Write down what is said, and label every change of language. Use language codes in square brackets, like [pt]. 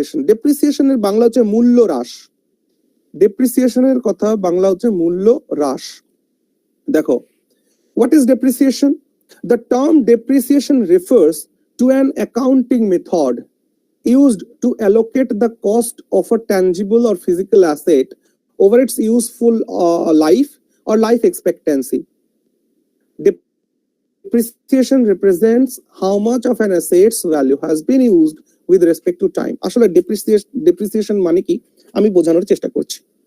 [bn] ডেপ্রিসিয়েশনের বাংলা হচ্ছে মূল্য হ্রাস। ডেপ্রিসিয়েশনের কথা বাংলা হচ্ছে মূল্য হ্রাস। [en] দেখো, what is depreciation? The term depreciation refers to an accounting method used to allocate the cost of a tangible or physical asset over its useful life or life expectancy. Depreciation represents how much of an asset's value has been used with respect to time. [bn] আসলে depreciation মানে কি আমি বোঝানোর চেষ্টা করছি।